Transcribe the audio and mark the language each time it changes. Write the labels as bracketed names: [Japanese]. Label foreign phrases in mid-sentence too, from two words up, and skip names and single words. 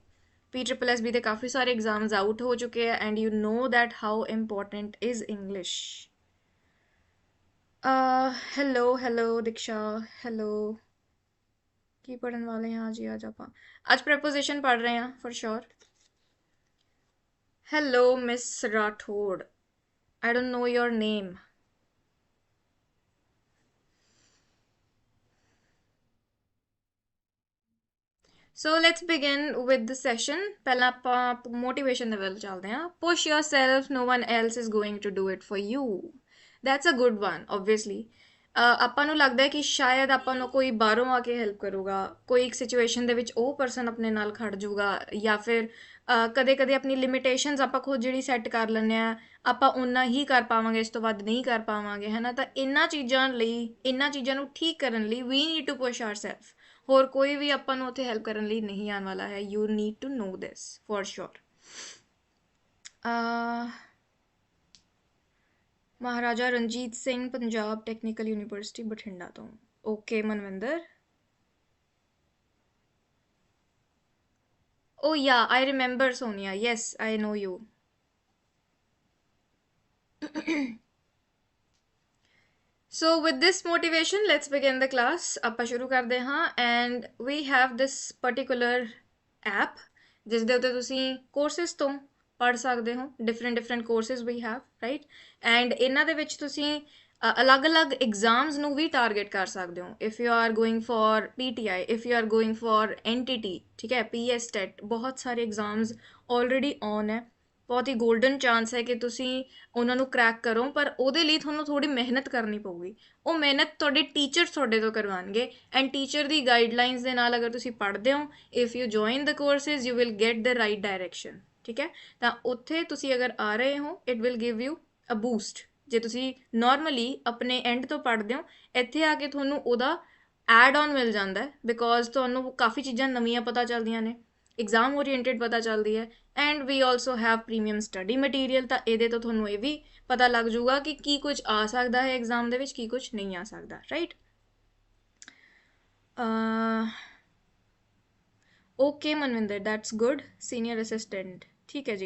[Punjabi] PSSB ਦੇ ਕਾਫੀ ਸਾਰੇ ਐਗਜ਼ਾਮਸ ਆਊਟ ਹੋ ਚੁੱਕੇ ਆ [English] and you know that how important is English. [Punjabi] ਹੈਲੋ ਹੈਲੋ ਦਿਕਸ਼ਾ, ਹੈਲੋ। ਕੀ ਪੜ੍ਹਨ ਵਾਲੇ ਹਾਂ ਜੀ ਅੱਜ ਆਪਾਂ? ਅੱਜ ਪ੍ਰੈਪੋਜੀਸ਼ਨ ਪੜ੍ਹ ਰਹੇ ਹਾਂ [English] for sure. [Punjabi] हेलो मिस राठौड़, [English] I don't know your name. So let's begin with the session. [Punjabi] ਪਹਿਲਾਂ ਆਪਾਂ motivation ਦੇ ਵੱਲ ਚੱਲਦੇ ਹਾਂ। [English] Push yourself, no one else is going to do it for you. That's a good one, obviously. [Punjabi] ਆਪਾਂ ਨੂੰ ਲੱਗਦਾ ਹੈ ਕਿ ਸ਼ਾਇਦ ਆਪਾਂ ਨੂੰ ਕੋਈ ਬਾਹਰੋਂ ਆ ਕੇ ਹੈਲਪ ਕਰੂਗਾ, ਕੋਈ ਇੱਕ ਸਿਚੁਏਸ਼ਨ ਦੇ ਵਿੱਚ ਉਹ ਪਰਸਨ ਆਪਣੇ ਨਾਲ ਖੜ ਜਾਊਗਾ, ਜਾਂ ਫਿਰ ਕਦੇ ਕਦੇ ਆਪਣੀ ਲਿਮਿਟੇਸ਼ਨਸ ਆਪਾਂ ਖੁਦ ਜਿਹੜੀ ਸੈੱਟ ਕਰ ਲੈਂਦੇ ਆ, ਆਪਾਂ ਓਨਾ ਹੀ ਕਰ ਪਾਵਾਂਗੇ, ਇਸ ਤੋਂ ਵੱਧ ਨਹੀਂ ਕਰ ਪਾਵਾਂਗੇ, ਹੈ ਨਾ। ਤਾਂ ਇਹਨਾਂ ਚੀਜ਼ਾਂ ਲਈ, ਇਹਨਾਂ ਚੀਜ਼ਾਂ ਨੂੰ ਠੀਕ ਕਰਨ ਲਈ ਵੀ [English] need to push ourself. [Punjabi] ਹੋਰ ਕੋਈ ਵੀ ਆਪਾਂ ਨੂੰ ਉੱਥੇ ਹੈਲਪ ਕਰਨ ਲਈ ਨਹੀਂ ਆਉਣ ਵਾਲਾ ਹੈ। [English] you need to know this for sure. [Punjabi] ਮਹਾਰਾਜਾ ਰਣਜੀਤ ਸਿੰਘ, ਪੰਜਾਬ ਟੈਕਨੀਕਲ ਯੂਨੀਵਰਸਿਟੀ ਬਠਿੰਡਾ ਤੋਂ। ਓਕੇ ਮਨਵਿੰਦਰ। [English] Oh yeah, I remember Sonia. Yes, I know you. So with this motivation, let's begin the class. [Punjabi] ਆਪਾਂ ਸ਼ੁਰੂ ਕਰਦੇ ਹਾਂ। [English] And we have this particular app [Punjabi] ਜਿਸ ਦੇ ਉੱਤੇ ਤੁਸੀਂ ਕੋਰਸਿਸ ਤੋਂ ਪੜ੍ਹ ਸਕਦੇ ਹੋ। [English] different courses we have, right? [Punjabi] And ਇਹਨਾਂ ਦੇ ਵਿੱਚ ਤੁਸੀਂ ਅਲੱਗ-ਅਲੱਗ ਐਗਜ਼ਾਮਸ ਨੂੰ ਵੀ ਟਾਰਗੇਟ ਕਰ ਸਕਦੇ ਹੋ। [English] if you are going for PTI, if you are going for NTT, [Punjabi] ਠੀਕ ਹੈ, [English] PS TET, [Punjabi] ਬਹੁਤ ਸਾਰੇ ਐਗਜ਼ਾਮਸ [English] already on ਹੈ। [Punjabi] ਬਹੁਤ ਹੀ [English] golden chance [Punjabi] ਹੈ ਕਿ ਤੁਸੀਂ ਉਹਨਾਂ ਨੂੰ ਕਰੈਕ ਕਰੋ, ਪਰ ਉਹਦੇ ਲਈ ਤੁਹਾਨੂੰ ਥੋੜੀ ਮਿਹਨਤ ਕਰਨੀ ਪਊਗੀ। ਉਹ ਮਿਹਨਤ ਤੁਹਾਡੇ ਟੀਚਰ ਤੁਹਾਡੇ ਤੋਂ ਕਰਵਾਉਣਗੇ। ਐਂਡ ਟੀਚਰ ਦੀ ਗਾਈਡਲਾਈਨਸ ਦੇ ਨਾਲ ਅਗਰ ਤੁਸੀਂ ਪੜ੍ਹਦੇ ਹੋ, [English] if you join the courses, you will get the right direction, [Punjabi] ਠੀਕ ਹੈ। ਤਾਂ ਉੱਥੇ ਤੁਸੀਂ ਅਗਰ ਆ ਰਹੇ ਹੋ, [English] it will give you a boost. [Punjabi] ਜੇ ਤੁਸੀਂ ਨਾਰਮਲੀ ਆਪਣੇ ਐਂਡ ਤੋਂ ਪੜ੍ਹਦੇ ਹੋ, ਇੱਥੇ ਆ ਕੇ ਤੁਹਾਨੂੰ ਉਹਦਾ [English] add on [Punjabi] ਮਿਲ ਜਾਂਦਾ ਹੈ, ਬਿਕੋਜ਼ ਤੁਹਾਨੂੰ ਕਾਫੀ ਚੀਜ਼ਾਂ ਨਵੀਆਂ ਪਤਾ ਚੱਲਦੀਆਂ ਨੇ। [English] exam oriented [Punjabi] ਪਤਾ ਚੱਲਦੀ ਹੈ। [English] and we also have premium study material, [Punjabi] ਤਾਂ ਇਹ ਤਾਂ ਥੋਨੂੰ ਇਹ ਵੀ ਪਤਾ ਲੱਗ ਜੂਗਾ ਕਿ ਕੀ ਕੁਝ ਆ ਸਕਦਾ ਹੈ ਐਗਜ਼ਾਮ ਦੇ ਵਿੱਚ, ਕੀ ਕੁਝ ਨਹੀਂ ਆ ਸਕਦਾ, राइट। [English] ओके मनविंदर, that's good, senior assistant, [Punjabi] ਠੀਕ ਹੈ ਜੀ।